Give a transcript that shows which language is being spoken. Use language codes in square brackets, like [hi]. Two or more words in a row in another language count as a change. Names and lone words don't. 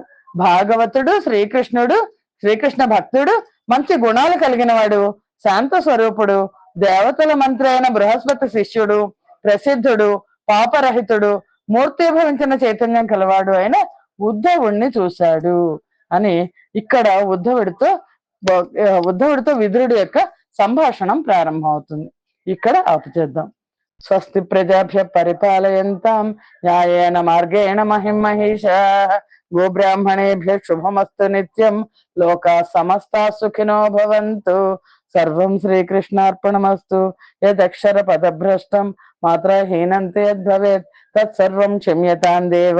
[te] భాగవతుడు, శ్రీకృష్ణ భక్తుడు, మంచి గుణాలు కలిగిన వాడు, శాంత స్వరూపుడు, దేవతల మంత్రి అయిన బృహస్పతి శిష్యుడు, ప్రసిద్ధుడు, పాపరహితుడు, మూర్తిభవించిన చైతన్యం కలవాడు అయిన ఉద్ధవుణ్ణి చూశాడు అని ఇక్కడ ఉద్ధవుడితో విదురుడి యొక్క సంభాషణం ప్రారంభమవుతుంది. ఇక్కడ ఆపుచేద్దాం. [sa] स्वस्ति प्रजाभ्य परिपालयन्तां न्यायेन मार्गेण महिमहीषाः गोब्राह्मणेभ्य शुभमस्तु नित्यं लोका समस्ता सुखिनो भवन्तु. सर्वं श्रीकृष्णार्पणमस्तु. यदक्षर पदभ्रष्टं मात्राहीनन्तु यद्भवेत् तत्सर्वं क्षम्यतां देव.